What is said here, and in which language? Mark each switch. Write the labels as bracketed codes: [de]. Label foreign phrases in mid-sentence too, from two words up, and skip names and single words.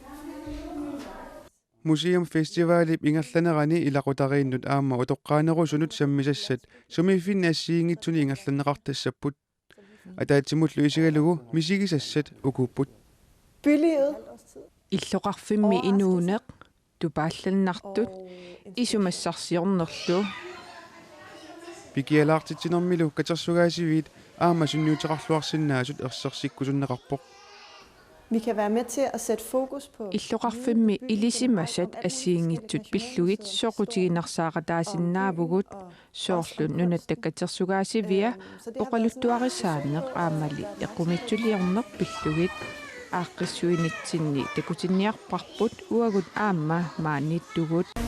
[kl] Museum Festivalip ingerlanerani ilaqutariinnut aamma utoqqaanerusunut sammisassat sumiifinni assiingitsuni ingerlaneqartassapput ataatimullu isigalugu misigisassat ukuupput Bylivet. Illoqarfimmi inuuneq tupaallanartut isumassarsiornerlu pikialaartitsinermilu katersugaasiviit aamma sunniuteqarluarsinnaasut ersersikkusunneqarpoq [da] Vi kan være med til at sætte fokus på... [kl] Illoqarfimmi ilisimasat assiingitsut pillugit soqutiginarsaaqataasinnaavugut soorlu nunattakkatersugaasivia oqaluttuarisaaneq aamali equmitsuliorneq pillugit aaqqissuinitsinni takutinniarparput uagut aamma maanittugut